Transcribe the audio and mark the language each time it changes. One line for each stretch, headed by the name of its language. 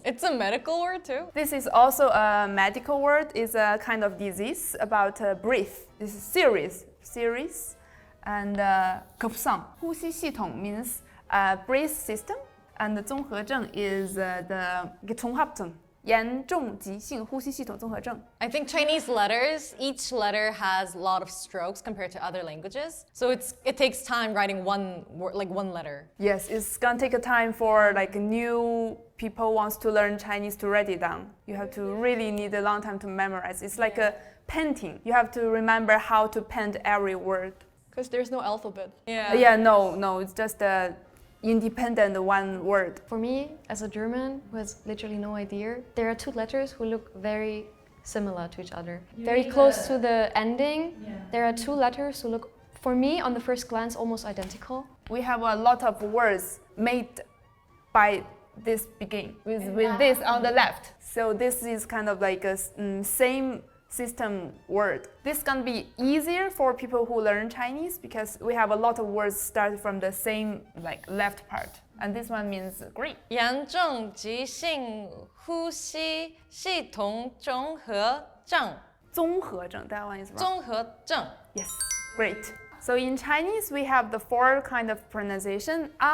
English: It's a medical word too. This is also a medical word. It's a kind of disease about breath. This is serious. And
Korean: 급성,
Chinese: 呼吸系统
English: means breath system. And
Chinese: 综合症
English: is the
Korean: 종합증.
Chinese: 严重急性呼吸系统综合症.
English: I think Chinese letters, each letter has a lot of strokes compared to other languages. So it takes time writing one word, like one letter. Yes, it's gonna take a time for like new people wants to learn Chinese to write it down. You have to really need a long time to memorize. It's like a painting. You have to remember how to paint every word. Because there's no alphabet. Yeah, no, it's just a independent one word. For me, as a German who has literally no idea, there are two letters who look very similar to each other. Very close to the ending. Yeah. There are two letters who look, for me, on the first glance, almost identical. We have a lot of words made by this beginning, with this on the left. So this is kind of like a same system word. This can be easier for people who learn Chinese because we have a lot of words start from the same like left part. And this one means great.
Chinese: 严重急性呼吸系统综合症. 综合症,
English: that one is wrong.
Chinese: 综合症.
English: Yes, great. So in Chinese we have the four kind of pronunciation.